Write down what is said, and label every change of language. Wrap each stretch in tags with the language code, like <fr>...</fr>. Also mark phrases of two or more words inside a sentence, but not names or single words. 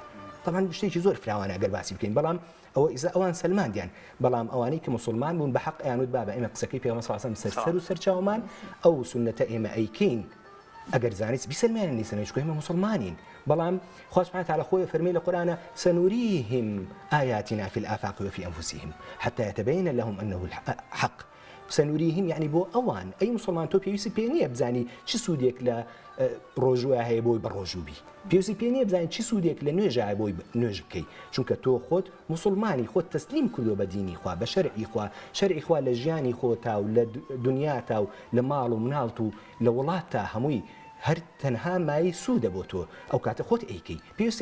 <ckb>طبعاً شتێکی زۆر فراوانە ئەگەر باسی بکەین بەڵام ئەوە ئیزا ئەوان سەلماندیان بەڵام ئەوانەی کە مسلمان بوون بە حەق ئەیانوت بابە ئێمە قسەکەی پێغەمبەر</ckb> <ar>صلی الله علیه و سەلم</ar> <ckb>سەر و سەرچاومان ئەو سنەتە ئێمە ئەیکەین ئەگەر زانست بیسەلمێنن نیسەن چکە ئێمە مسلمانین بەڵام خوا</ckb> <ar>سبحانه وتعالى</ar> <ckb>خۆی فەرمی لە قورئانە</ckb> <ar>سنوريهم آياتنا في الآفاق وفي أنفسهم حتى يتبين لهم أنه الحق</ar> <ckb>سنوريهم يعني بۆ ئەوان ئەی مسلمان تۆ پێویستی پێ نییە بزانی چ سوودێک لە ڕۆژوە هەیە بۆی بە ڕۆژوبی پێویستی پێ نییە بزانین چی سوودێک لە نوێژە بۆی نوێژ بکەیت چونکە تۆ خۆت مسلمانی خۆت تەسلیم کردو بە دینی خوا بە شەرعی خوا شەرعی خوا لە ژیانی خۆتا و لە دنیاتا و لە ماڵ و مناڵت و لە وڵاتتا هەمووی هەر تەنها مای سوودە بۆ تۆ ئەو کاتە خۆت ئەیکەی پێویستی</ckb>